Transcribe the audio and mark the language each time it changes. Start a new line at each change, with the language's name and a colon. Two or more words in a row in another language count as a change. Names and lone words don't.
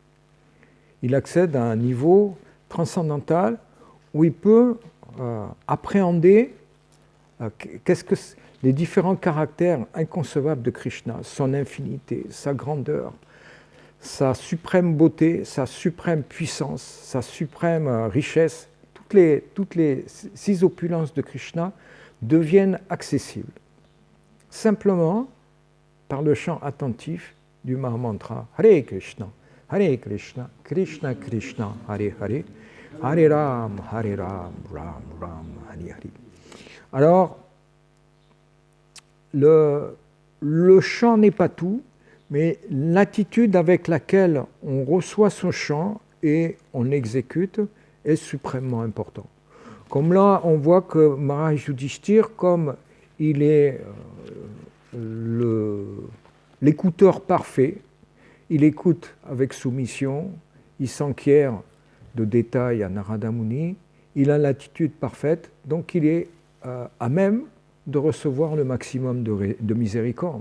French: Il accède à un niveau transcendantal où il peut appréhender les différents caractères inconcevables de Krishna, son infinité, sa grandeur, sa suprême beauté, sa suprême puissance, sa suprême richesse. Toutes les 6 opulences de Krishna deviennent accessibles, simplement par le chant attentif du Mahamantra
Sanskrit: Hare Krishna, Krishna Krishna, Hare Hare, Hare Ram, Ram Ram, Hare Hare.
French: Alors, le chant n'est pas tout, mais l'attitude avec laquelle on reçoit ce chant et on exécute est suprêmement important. Comme là, on voit que Maharaj Yudhishthira, comme il est l'écouteur parfait, il écoute avec soumission, il s'enquiert de détails à Narada Muni, il a l'attitude parfaite, donc il est à même de recevoir le maximum de miséricorde.